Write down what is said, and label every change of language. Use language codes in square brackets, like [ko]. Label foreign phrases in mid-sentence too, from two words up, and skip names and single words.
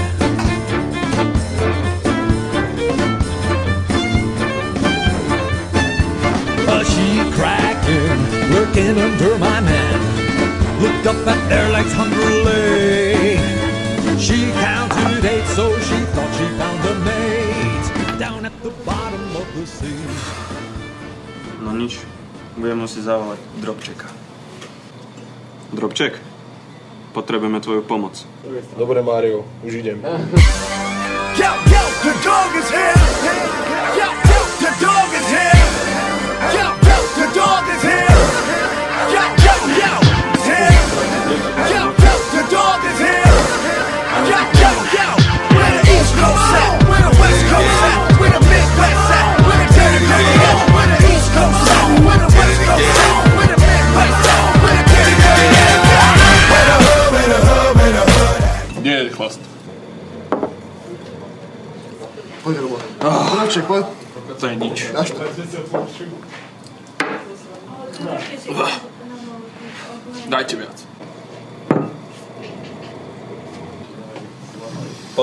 [en] Cracking, lurking under my man. Looked up at their legs hungrily. She counted 8, so she thought she found a mate down at the bottom of the sea. [sk] No nič, budem musieť zavolať Drobčeka. Drobček, potrebujeme tvoju pomoc. Dobre, Mário, už idem. [en] Yo, the dog is here! Yo, the dog is here! Yo, the dog is here! Yo, it's here! Yo, the dog is here! Yo, where the East Coast at? Where the West Coast at? Where the Midwest at? Where the Teddy at? Where the East Coast at? Where the West Coast at? Where the Midwest at? Where the Teddy at? Where the hood? [sk] Kde je chlast? Poď, Robo. Drobček, poď. To je nič. Dáš to. Dajte viac. Poď.